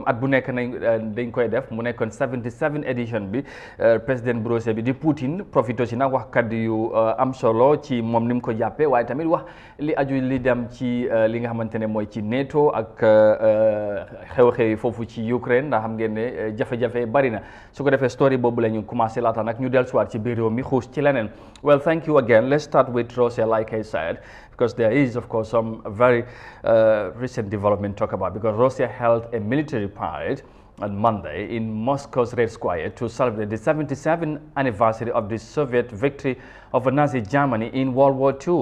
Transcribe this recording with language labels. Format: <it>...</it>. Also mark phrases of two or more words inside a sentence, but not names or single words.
<wo>at bu nekk dañ koy def mu nekkoon 77 edition bi président bu Russia bi di Poutine profito ci nag wax kaddu yu am solo ci moom ni mu ko jàppee waaye tamit wax li aju li dem ci li nga xamante ne mooy ci NATO ak xew-xew yi foofu ci Ukraine ndax xam ngeen ne jafe-jafe bari na su ko defee story boobu la ñu commencé laata nag ñu dellusiwaat ci biir réew mi xuus ci leneen.</wo> <en>Well, thank you again. Let's start with Russia, like I said, because there is, of course, some very recent development to talk about, because Russia held a military parade on Monday in Moscow's Red Square to celebrate the 77th anniversary of the Soviet victory over Nazi Germany in World War II.</en>